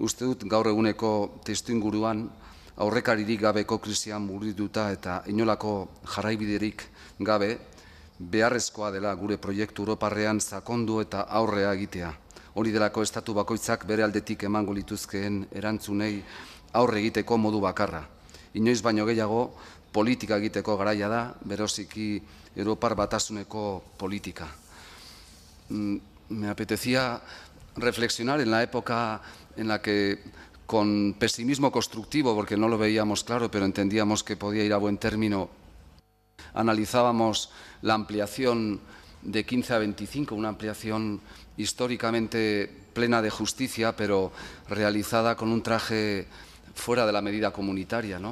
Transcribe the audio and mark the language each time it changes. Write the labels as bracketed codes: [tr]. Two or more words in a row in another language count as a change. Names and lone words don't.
[eu] uste dut gaur eguneko testuinguruan aurrekaririk gabeko krisian murgilduta eta inolako jarraibiderik gabe beharrezkoa dela gure proiektu Europarrean sakondu eta aurrea egitea. Hori delako estatu bakoitzak bere aldetik emango lituzkeen erantzunei aurre egiteko modu bakarra. Inoiz baino gehiago politika egiteko garaia da, bereziki Europar Batasuneko politika. [es] Me apetecía reflexionar en la época en la que, con pesimismo constructivo, porque no lo veíamos claro, pero entendíamos que podía ir a buen término, analizábamos la ampliación de 15 a 25, una ampliación históricamente plena de justicia, pero realizada con un traje fuera de la medida comunitaria, ¿no?